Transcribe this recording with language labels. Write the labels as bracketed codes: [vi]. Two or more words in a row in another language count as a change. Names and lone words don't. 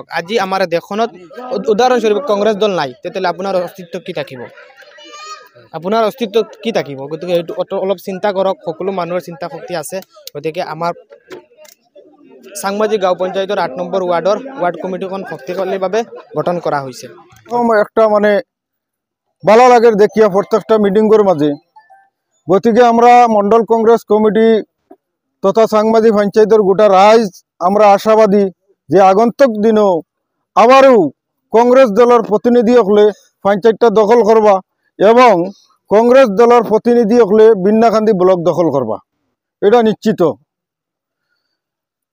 [as] আজি আমাৰ দেশখনত উদাহৰণস্বৰূপে কংগ্ৰেছ দল নাই, তেতিয়াহ'লে আপোনাৰ অস্তিত্ব কি থাকিব? গতিকে এইটো অলপ চিন্তা কৰক। সকলো মানুহৰ চিন্তা শক্তি আছে। গতিকে আমাৰ চাংমাজি গাঁও পঞ্চায়তৰ ৮ নম্বৰ ৱাৰ্ড কমিটিখন শক্তিশালীভাৱে গঠন কৰা হৈছে। [bn] একটা মানে ভালো লাগে দেখিয়া প্রত্যেকটা মিটিংয়ের মাঝে। গতিকে আমরা মন্ডল কংগ্রেস কমিটি তথা সাংবাদিক পঞ্চায়েতের গোটা রাইজ আমরা আশাবাদী যে আগন্তুক দিনও আবারও কংগ্রেস দলের প্রতিনিধি হলে পঞ্চায়েতটা দখল করবা এবং কংগ্রেস দলের প্রতিনিধি হলে বিন্নাকান্দি ব্লক দখল করবা, এটা নিশ্চিত।